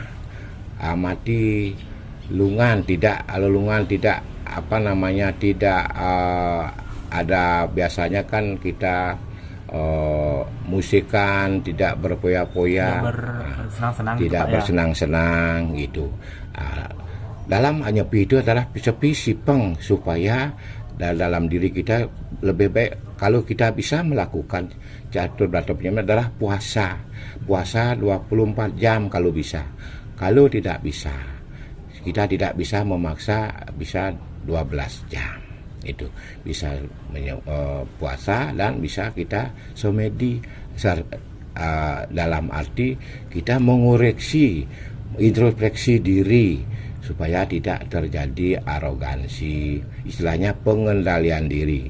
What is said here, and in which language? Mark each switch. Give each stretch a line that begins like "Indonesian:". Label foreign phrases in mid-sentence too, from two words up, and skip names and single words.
Indonesian: Amati lelungan, tidak tidak ada biasanya kan kita musikan, tidak berpoya-poya, tidak bersenang-senang gitu. Dalam nyepi itu adalah sepi sipeng supaya dalam diri kita lebih baik. Kalau kita bisa melakukan catur berata penyepian adalah puasa 24 jam kalau bisa. Kalau tidak bisa, kita tidak bisa memaksa bisa 12 jam. Itu bisa puasa dan bisa kita semedi dalam arti kita mengoreksi, introspeksi diri supaya tidak terjadi arogansi, istilahnya pengendalian diri.